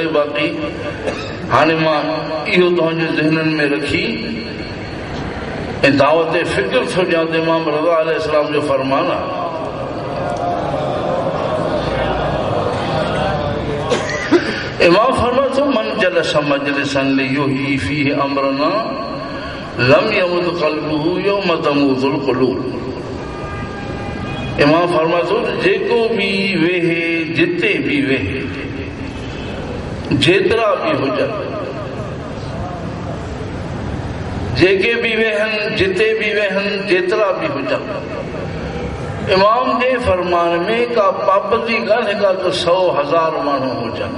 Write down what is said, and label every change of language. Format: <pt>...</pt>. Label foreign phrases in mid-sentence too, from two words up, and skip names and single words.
<sd>बाक़ी हाणे मां इहो तव्हांजे ज़हननि में रखी ऐं दावत फ़िक्र थो ॾियां त इमाम रज़ा अलैहिस्सलाम जो फरमान आहे, इमाम फरमाए थो</sd> <ar>من جلس مجلسا يحيى فيه أمرنا لم يمت قلبه يوم تموت القلوب.</ar> <sd>इमाम फरमाए थो जेको बि वेहे, जिते बि वेहे, जेतिरा बि हुजनि, जेके बि वेहनि, जिते बि वेहनि, जेतिरा बि हुजनि, इमाम जे फरमान में का पाबंदी कान्हे का त 100,000 माण्हू हुजनि।</sd>